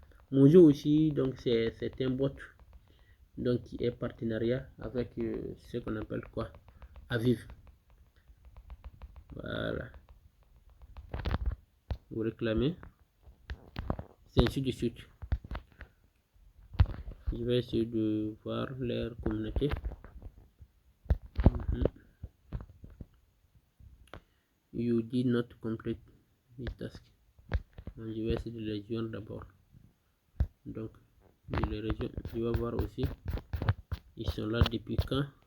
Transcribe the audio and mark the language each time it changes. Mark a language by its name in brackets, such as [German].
[French] Mojo aussi, donc c'est un bot donc qui est partenariat avec ce qu'on appelle quoi? Aviv. Voilà. vous réclamez, c'est ainsi de suite. Je vais essayer de voir leur communauté. [English] You did not complete the task. [French] Donc, je vais essayer de les joindre d'abord. Donc je vais voir aussi, ils sont là depuis quand.